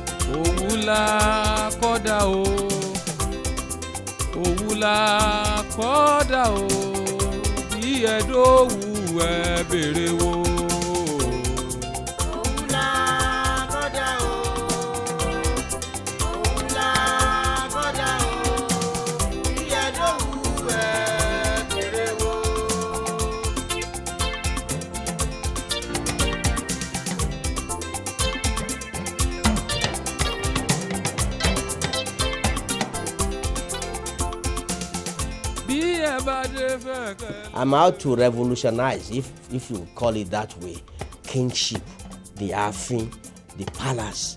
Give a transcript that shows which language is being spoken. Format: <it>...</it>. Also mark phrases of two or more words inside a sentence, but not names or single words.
<yo>Owula koda o, owula koda o, bí ẹ̀dọ́wù ẹ bèrè wo. Owula koda o, owula koda o, bí ẹ̀dọ́wù ẹ bèrè wo.</yo> <en>I'm out to revolutionize, if you call it that way, kingship, the Afin, the palace.</en>